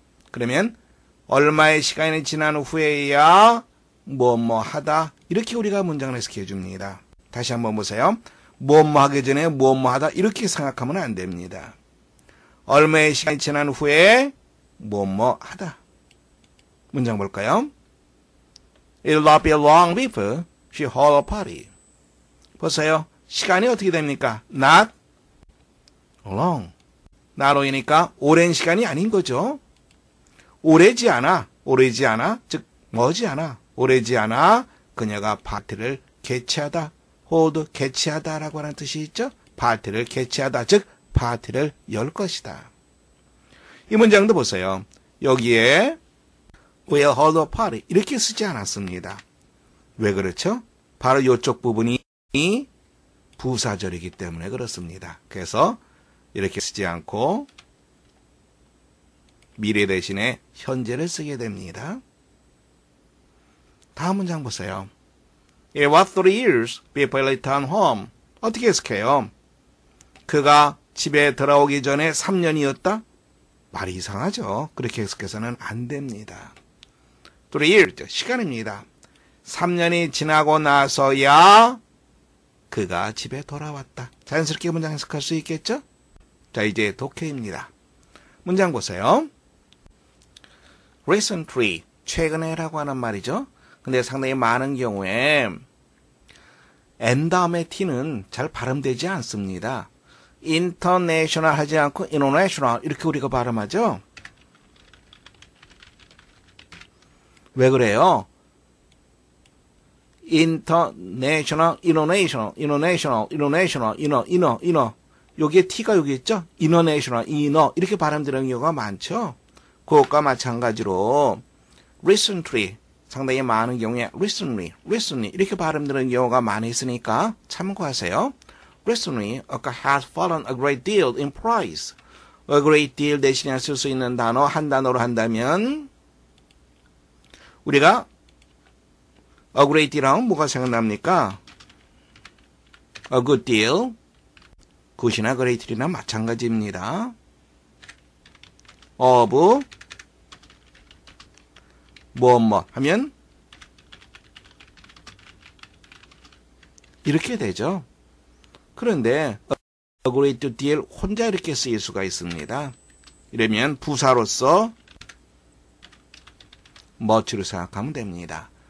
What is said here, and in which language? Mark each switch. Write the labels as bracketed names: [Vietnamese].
[Korean] 그러면 얼마의 시간이 지난 후에야 뭐뭐 하다 이렇게 우리가 문장을 해석해 줍니다. 다시 한번 보세요. 뭐뭐 하기 전에 뭐뭐 하다 이렇게 생각하면 안 됩니다. 얼마의 시간이 지난 후에 뭐뭐 하다. 문장 볼까요? [English] It'll not be long before she hold a party. [Korean] 보세요. 시간이 어떻게 됩니까? [English] Not long. [Korean] 나로이니까 오랜 시간이 아닌 거죠. 오래지 않아, 즉 머지 않아, 오래지 않아 그녀가 파티를 개최하다 hold, 개최하다라고 하는 뜻이 있죠. 파티를 개최하다, 즉 파티를 열 것이다. 이 문장도 보세요. 여기에 [English] will hold a party [Korean] 이렇게 쓰지 않았습니다. 왜 그렇죠? 바로 이쪽 부분이 부사절이기 때문에 그렇습니다. 그래서 이렇게 쓰지 않고 미래 대신에 현재를 쓰게 됩니다. 다음 문장 보세요. [English] It was 3 years before he returned home. [Korean] 어떻게 해석해요? 그가 집에 돌아오기 전에 3년이었다? 말이 이상하죠. 그렇게 해석해서는 안 됩니다. 3 years, 시간입니다. 3년이 지나고 나서야 그가 집에 돌아왔다. 자연스럽게 문장 해석할 수 있겠죠? 자, 이제 독해입니다. 문장 보세요. recently, 최근에라고 하는 말이죠. 근데 상당히 많은 경우에 N 다음에 T는 잘 발음되지 않습니다. international 하지 않고 international 이렇게 우리가 발음하죠. 왜 그래요? international, international, 여기에 T가 여기 있죠? international, 이렇게 발음되는 경우가 많죠. 그것과 마찬가지로 recently, 상당히 많은 경우에 recently 이렇게 발음되는 경우가 많이 있으니까 참고하세요. [English] Recently, a car has fallen a great deal in price. [Korean] A great deal 대신에 쓸 수 있는 단어 한 단어로 한다면 우리가 a great deal 하면 뭐가 생각납니까? A good deal, 굿이나 great deal이나 마찬가지입니다. of 뭐 하면 이렇게 되죠. 그런데 a great deal 혼자 이렇게 쓰일 수가 있습니다. 이러면 부사로서 much를 생각하면 됩니다.